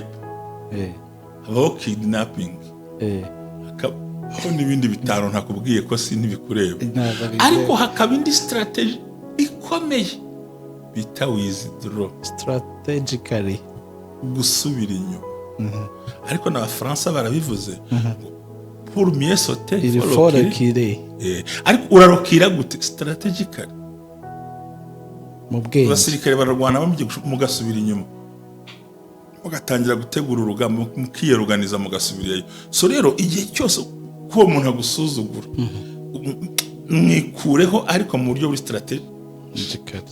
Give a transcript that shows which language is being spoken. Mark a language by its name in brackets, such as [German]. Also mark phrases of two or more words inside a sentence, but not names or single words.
[Kinyarwanda] Hakabaho sniper. Habaho kidnapping. aho n'ibindi bitaro ntakubwiye ko si ntibikureba. Ariko hakaba indi strategy ikomeye bita withdraw, strategically gusubira inyuma. Ariko n'Abafaransa barabivuze [French] pour mieux sauter il faut reculer. [Kinyarwanda] Ariko urarokira gute? Strategically. Mu bwenge abasirikare bararwana mugasubira inyuma, mugatangira gutegura urugamba, mukiyeruganiza mugasubirayo. So rero igihe cyose ko umuntu agusuzugura mwikureho, ariko mu buryo buri strategically.